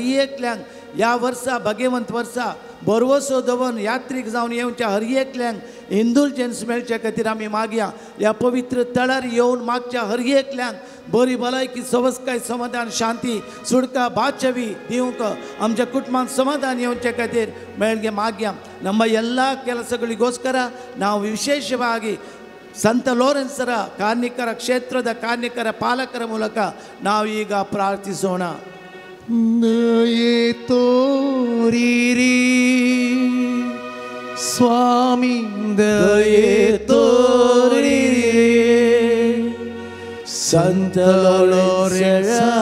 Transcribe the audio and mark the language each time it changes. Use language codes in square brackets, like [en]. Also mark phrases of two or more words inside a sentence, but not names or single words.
[kok] एकल्यांक ह्या वर्सा भगवंत वर्सा बरवसो दवन यात्रीक जावन येवच्या हर एकल्यांक इंडुलजन्स मेळचे खातीर आमी मागया ह्या पवित्र तळार येवन मागच्या हर एकल्यांक बरी भलायकी सवस्काय समाधान शांती सुडका बादशावी दिवंक आमच्या कुटुंबांत समाधान येवचे खातीर मेळगे मागया [kn] ನಮ್ಮ ಎಲ್ಲ ಕೆಲಸಗಳಿಗೋಸ್ಕರ ನಾವು ವಿಶೇಷವಾಗಿ ಸಂತ ಲೋರೆನ್ಸರ ಕಾರ್ಣಿಕರ ಕ್ಷೇತ್ರದ ಕಾರ್ಣಿಕರ ಪಾಲಕರ ಮೂಲಕ ನಾವು ಈಗ ಪ್ರಾರ್ಥಿಸೋಣ ದಯೆ ತೋರಿರಿ ಸ್ವಾಮಿ ದಯೆ ತೋರಿರಿ ಸಂತ ಲೋರೆನ್ಸರ